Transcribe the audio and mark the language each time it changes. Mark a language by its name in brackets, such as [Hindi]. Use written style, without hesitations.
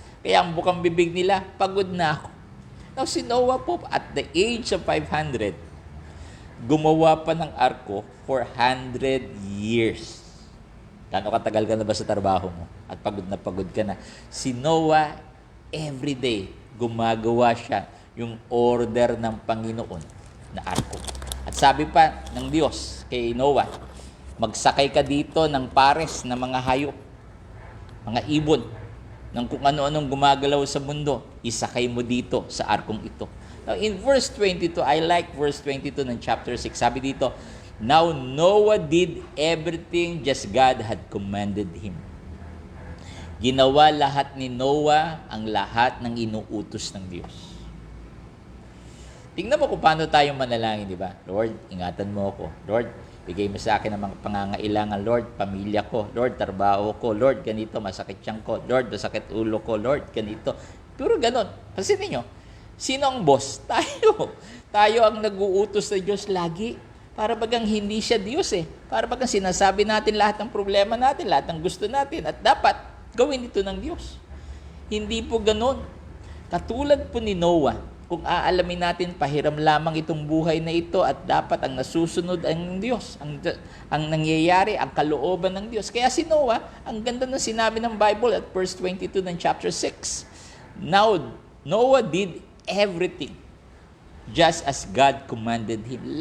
[Filipino] Kaya ang bukang bibig nila, pagod na ako. [English] Now, [Filipino] si Noah po, [English] at the age of 500, [Filipino] gumawa pa ng arko [English] for 100 years. [Filipino] Gano'ng katagal ka na ba sa trabaho mo? At pagod ka na. Si Noah, [English] every day, [Filipino] gumagawa siya yung order ng Panginoon na arko. At sabi pa ng Diyos kay Noah, magsakay ka dito ng pares na mga hayop, mga ibon, ng kung ano-anong gumagalaw sa mundo, isakay mo dito sa arkong ito. [English] Now, in verse 22, I like verse 22 ng chapter 6. [Filipino] Sabi dito, [English] Now Noah did everything just God had commanded him. [Filipino] Ginawa lahat ni Noah ang lahat ng inuutos ng Diyos. Tingnan mo kung paano tayo manalangin, di ba? Lord, ingatan mo ako. Lord, bigay mo sa akin ang mga pangangailangan. Lord, pamilya ko. Lord, trabaho ko. Lord, ganito, masakit siyang ko. Lord, masakit ulo ko. Lord, ganito. Puro ganon. Kasi ninyo, sino ang boss? Tayo. Tayo ang nag-uutos sa Diyos lagi. Para bagang hindi siya Diyos eh. Para bagang sinasabi natin lahat ng problema natin, lahat ng gusto natin. At dapat gawin ito ng Diyos. Hindi po ganon. Katulad po ni Noah, kung aalamin natin, pahiram lamang itong buhay na ito at dapat ang nasusunod ang Diyos, ang nangyayari, ang kalooban ng Diyos. Kaya si Noah, ang ganda ng sinabi ng Bible at verse 22 ng chapter 6. [English] Now, Noah did everything just as God commanded him.